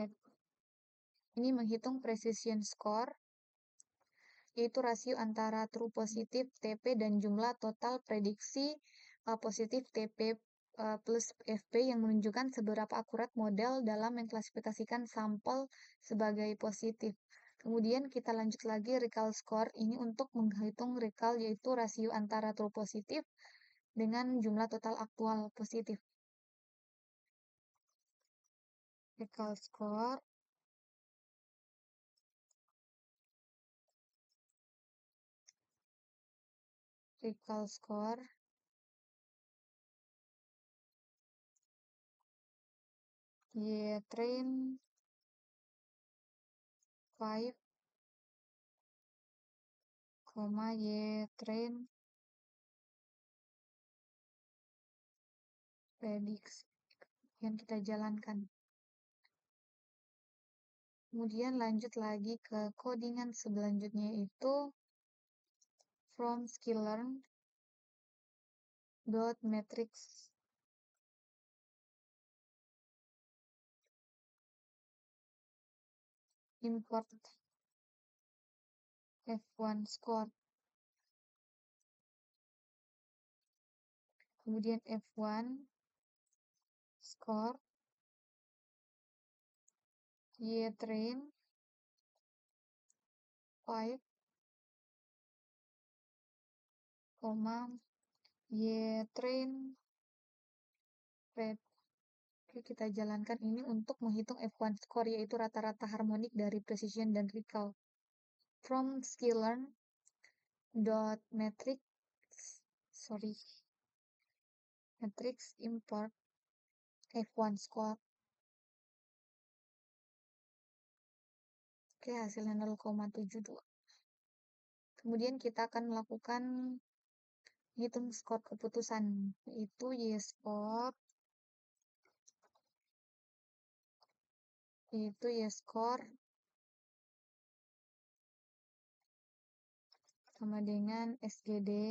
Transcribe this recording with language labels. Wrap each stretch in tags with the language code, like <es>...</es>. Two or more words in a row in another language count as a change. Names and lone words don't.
<id>Ini menghitung</id> <en>precision score</en> <id>yaitu rasio antara true positif TP dan jumlah total prediksi positif TP plus FP yang menunjukkan seberapa akurat model dalam mengklasifikasikan sampel sebagai positif. Kemudian kita lanjut lagi</id> <en>recall score</en> <id>ini untuk menghitung recall yaitu rasio antara true positif dengan jumlah total aktual positif.</id> <en>Recall score</en> <id>Y train 5, Y train prediksi yang kita jalankan. Kemudian lanjut lagi ke codingan selanjutnya itu</id> <en>from sklearn dot matrix import F1 score.</en> <id>Kemudian</id> <en>F1 score</en> <id>Y train 5, Y train red. Oke, kita jalankan ini untuk menghitung</id> <en>F1 score</en> <id>yaitu rata-rata harmonik dari precision dan recall.</id> <en>From sklearn dot matrix import F1 score.</en> <id>Oke, hasilnya 0,72. Kemudian kita akan melakukan hitung skor keputusan, yaitu Y-score sama dengan SGD</id>